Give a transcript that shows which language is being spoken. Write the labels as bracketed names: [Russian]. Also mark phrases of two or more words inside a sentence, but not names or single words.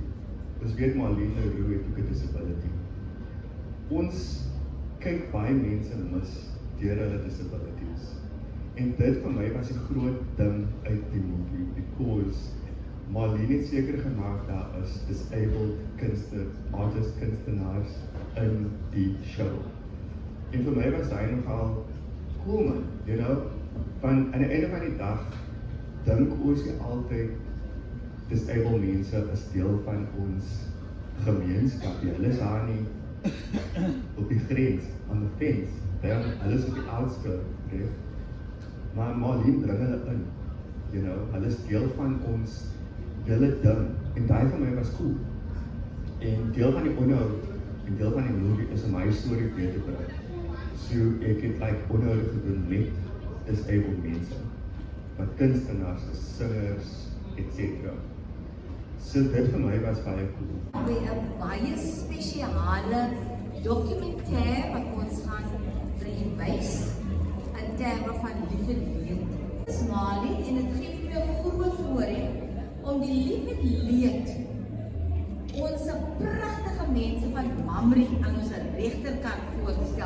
[Afrikaans] Ons weet Marlene Rood het ook 'n disability. Ons kyk baie mense mis deur hulle disabilities. En dit vir my was 'n groot ding uit die movie because Marlene het seker gemaak daar is disabled kunstenaars in die show. En vir my was hy nogal cool man, [English] you know, [Afrikaans] van aan die einde van die dag dink ons nie altyd disabled mense is deel van ons gemeenskap. Hulle is daar nie op die grens, aan die fence. Hulle is op die outskirts. Maar Marlene bring hulle in. [English] You know, [Afrikaans] hulle is deel van ons hele ding. En daai vir my was cool. En deel van die onderhoud en deel van die movie is om my storie weer te bring. So ek het onderhoud gedoen met disabled mense. Wat kunstenaars, singers, etc. So dit vir my was baie cool. [English] We have [Afrikaans] baie spesiale dokumentêr wat ons gaan wys in terme van Lief en Leed. Dit is Mali en dit gee vir my 'n groot voorreg om die Lief en Leed, ons pragtige mense van Mamre aan ons regterkant voor te stel.